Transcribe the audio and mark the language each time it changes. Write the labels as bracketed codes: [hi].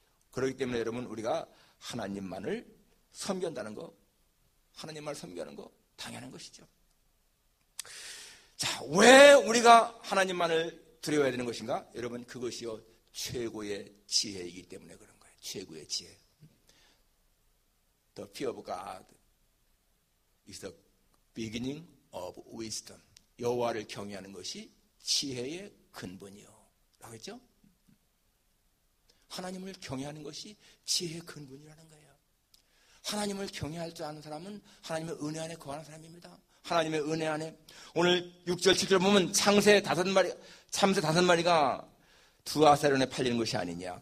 [ko] 그렇기 때문에 여러분, 우리가 하나님만을 섬긴다는 거, 하나님만을 섬기는 거 당연한 것이죠. 자, 왜 우리가 하나님만을 두려워해야 되는 것인가? 여러분, 그것이요 최고의 지혜이기 때문에 그런 거예요. 최고의 지혜. [en] The fear of God is the beginning of wisdom. [ko] 여호와를 경외하는 것이 지혜의 근본이요. 라고 했죠? 하나님을 경외하는 것이 지혜의 근본이라는 거예요. 하나님을 경외할 줄 아는 사람은 하나님의 은혜 안에 거하는 사람입니다. 하나님의 은혜 안에. 오늘 6절, 7절 보면 참새 5마리가 두 아사련에 팔리는 것이 아니냐.